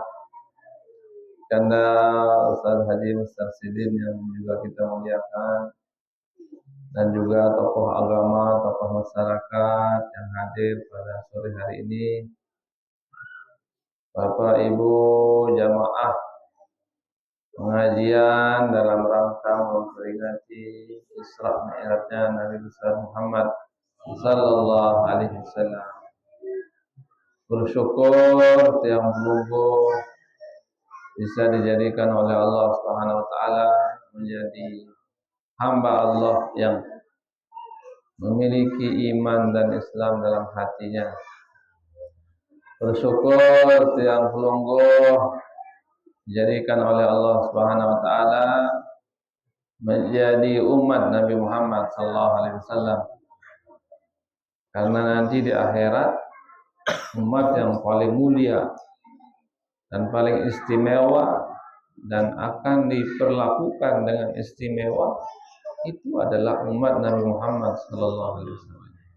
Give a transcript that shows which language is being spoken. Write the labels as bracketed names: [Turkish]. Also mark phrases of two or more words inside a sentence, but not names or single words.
[Indonesian] Karena Ustaz Haji Mustarsidin yang juga kita muliakan, dan juga tokoh agama, tokoh masyarakat yang hadir pada sore hari ini, Bapak Ibu jamaah pengajian dalam rangka memperingati Isra Mi'rajnya Nabi besar Muhammad [Arabic] sallallahu alaihi wasallam. [Indonesian] Bersyukur tiang menunggu bisa dijadikan oleh Allah [Arabic] Subhanahu wa taala [Indonesian] menjadi hamba Allah yang memiliki iman dan Islam dalam hatinya. Bersyukur [Sasak] tiang pelungguh [Indonesian] dijadikan oleh Allah [Arabic] Subhanahu wa taala [Indonesian] menjadi umat Nabi Muhammad [Arabic] sallallahu alaihi wasallam. [Indonesian] Karena nanti di akhirat umat yang paling mulia dan paling istimewa dan akan diperlakukan dengan istimewa itu adalah umat Nabi Muhammad [Arabic] sallallahu alaihi wasallam.